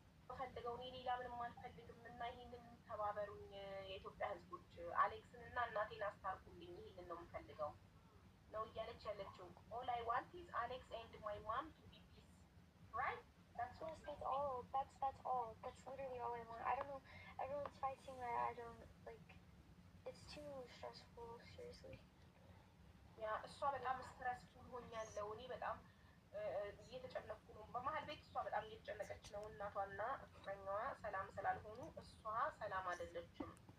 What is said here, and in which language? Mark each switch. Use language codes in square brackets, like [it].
[am] የምፈልገው እኔ ሌላ ምንም አልፈልግም እና ይህንን ተባበሩኝ የኢትዮጵያ ህዝቦች አሌክስን እና እናቴን አስታርቁልኝ ይህንን ነው የምፈልገው ነው እያለች ያለችው [en] all I want is Alex and my mom to be peace right that's all that's literally all I want. I don't know, everyone's fighting. I don't like, it's too stressful, seriously. [am] ያ እሷ በጣም ስትረስፉል ሆኛለሁ እኔ በጣም እየተጨነኩ ነው በመሀል ቤት እሷ በጣም እየተጨነቀች ነው እናቷና ፍቅረኛዋ ሰላም ስላልሆኑ እሷ ሰላም አይደለችም